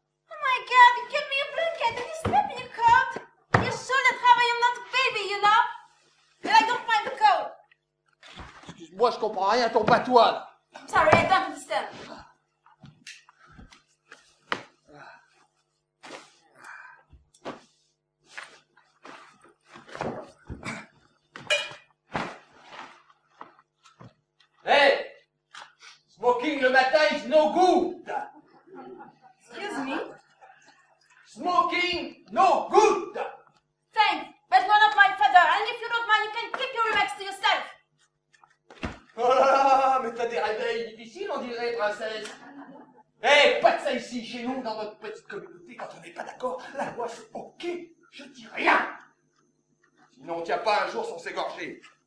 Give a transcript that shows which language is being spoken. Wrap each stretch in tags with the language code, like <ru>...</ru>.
<en>My God, you give me a blanket and you sleep in your coat. You're sure that how I am not a baby, you know? And I don't find the coat.</en> <fr>Excuse-moi, je comprends rien à ton patois, là.</fr> <en>Sorry, I don't understand. Hey! Smoking</en> <fr>le matin</fr> <en>is no good! Excuse me? Smoking, no good! Thanks, but you're not my father, and if you don't mind, you can keep your remarks to yourself.</en> <fr>Oh là là, mais t'as des réveils difficiles, on dirait, princesse. Eh, pas de ça ici, chez nous, dans notre petite communauté, quand on n'est pas d'accord, la loi c'est ok, je dis rien. Sinon, on tient pas un jour sans s'égorger.</fr>